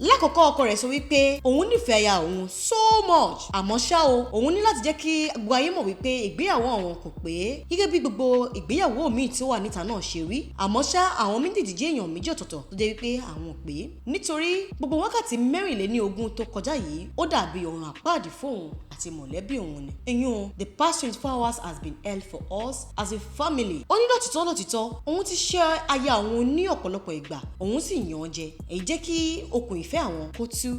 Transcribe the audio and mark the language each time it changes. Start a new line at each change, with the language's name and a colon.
Yoruba: lákọ̀ọ́kọ́ ọkọ rẹ̀ sọ wípé òun nífẹ̀ẹ́ aya òun
English: so much
Yoruba: àmọ́ ṣá o òun ní láti jẹ́ kí gbogbo ayé mọ̀ wípé ìgbéyàwó àwọn kò pé gẹ́gẹ́ bí gbogbo ìgbéyàwó míì tí ó wà níta náà ṣe rí àmọ́ ṣá àwọn méjèèjì jẹ́ èèyàn méjì ọ̀tọ̀ọ̀tọ̀ tó jẹ́ wípé àwọn ò pé nítorí gbogbo wákàtí 24 tó kọjá yìí ó dàbí ọ̀run àpáàdì fóun àti mọ̀lẹ́bí òun ni. ìyún
English: the past 24 hours has been hell for us as a family.
Yoruba: ó ní lọ́tìtọ́ òun ti ṣe aya òun ní ọ̀pọ̀lọpọ̀ ìgbà òun sì yàn án jẹ èyí jẹ́ kí okùn ìfẹ́ àwọn kó tú.